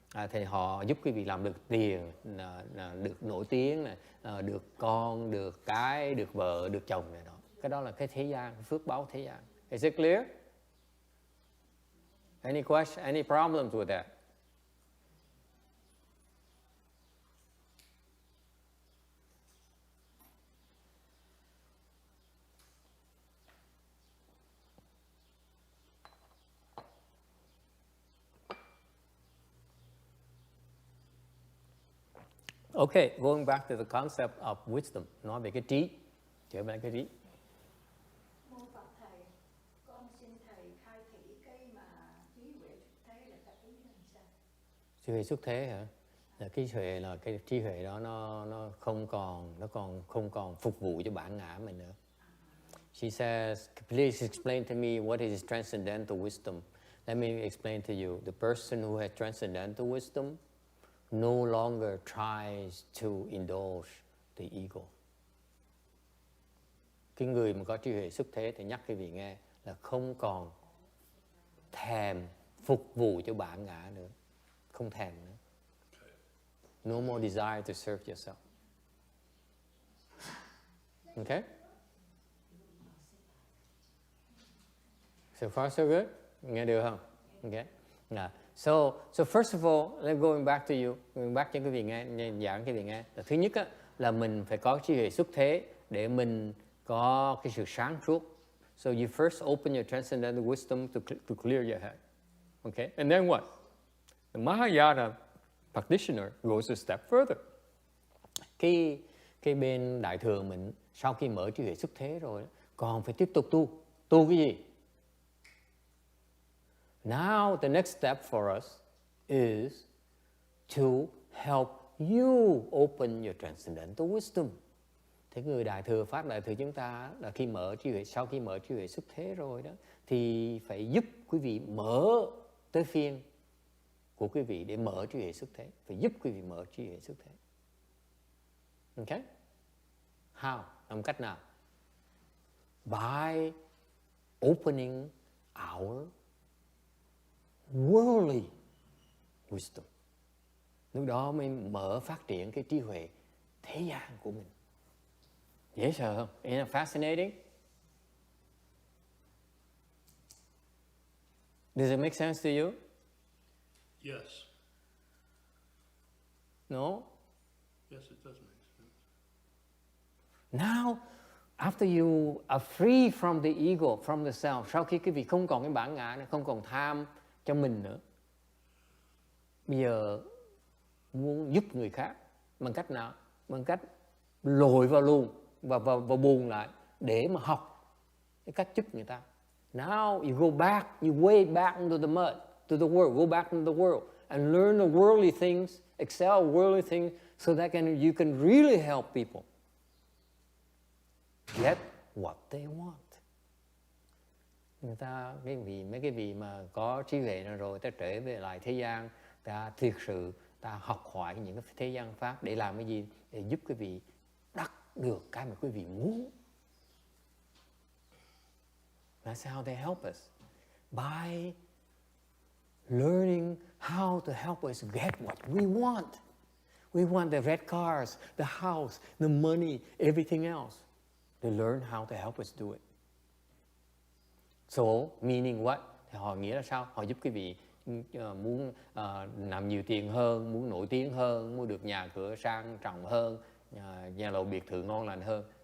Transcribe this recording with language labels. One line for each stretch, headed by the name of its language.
Vietnamese: Thì họ giúp quý vị làm được tiền, được nổi tiếng, được con, được cái, được vợ, được chồng này đó. Cái đó là cái thế gian, phước báo thế gian.
English: Is it clear? Any question, any problems with that? Okay, going back to the concept of wisdom,
Vietnamese: nói về cái trí, trở về cái trí. Mô Phật thầy, con xin thầy khai thị cái mà trí huệ xuất thế là cái ý là sao? Trí huệ xuất thế hả? Là cái huệ, là cái trí huệ đó nó không còn phục vụ cho bản ngã mình nữa.
English: She says, please explain to me what is transcendental wisdom. Let me explain to you. The person who has transcendental wisdom no longer tries to indulge the ego.
Vietnamese: Cái người mà có trí huệ xuất thế thì nhắc quý vị nghe là không còn thèm phục vụ cho bản ngã nữa, không thèm nữa.
English: No more desire to serve yourself. Okay? So far so good?
Vietnamese: Nghe được không?
English: Okay. So first of all, let's going back to you. Going back
Vietnamese: cho quý vị nghe, giảng quý vị nghe. Thứ nhất á, là mình phải có trí huệ xuất thế để mình có cái sự sáng suốt.
English: So you first open your transcendental wisdom to clear your head. Okay? And then what? The Mahayana practitioner goes a step further.
Vietnamese: Cái bên đại thừa mình sau khi mở trí huệ xuất thế rồi còn phải tiếp tục tu. Tu cái gì?
English: Now the next step for us is to help you open your transcendental wisdom.
Vietnamese: Thế người đại thừa, Pháp đại thừa chúng ta là khi mở trí huệ, sau khi mở trí huệ xuất thế rồi đó, thì phải giúp quý vị mở tới phiên của quý vị để mở trí huệ xuất thế. Phải giúp quý vị mở trí huệ xuất thế.
English: Okay? How?
Vietnamese: Làm cách nào?
English: By opening our worldly wisdom.
Vietnamese: Lúc đó mới mở phát triển cái trí huệ thế gian của mình. Dễ sợ không?
English: Isn't it fascinating? Does it make sense to you? Yes. No? Yes, it does make sense. Now, after you are free from the ego, from the self,
Vietnamese: sau khi quý vị không còn cái bản ngã nữa, không còn tham cho mình nữa, bây giờ muốn giúp người khác bằng cách nào? Bằng cách lội vào luôn và buồn lại để mà học cái cách giúp người ta.
English: Now you go back, you wade back into the mud, to the world, go back into the world and learn the worldly things, excel worldly things so that you can really help people get what they want.
Vietnamese: Người ta, mấy cái vị mà có trí huệ rồi, ta trở về lại thế gian, ta thiệt sự ta học hỏi những cái thế gian pháp để làm cái gì? Để giúp quý vị đắc được cái mà quý vị muốn.
English: That's how they help us. By learning how to help us get what we want. We want the red cars, the house, the money, everything else. They learn how to help us do it. So, meaning what?
Vietnamese: Thì họ nghĩa là sao? Họ giúp quý vị muốn làm nhiều tiền hơn, muốn nổi tiếng hơn, muốn được nhà cửa sang trọng hơn, nhà lầu biệt thự ngon lành hơn.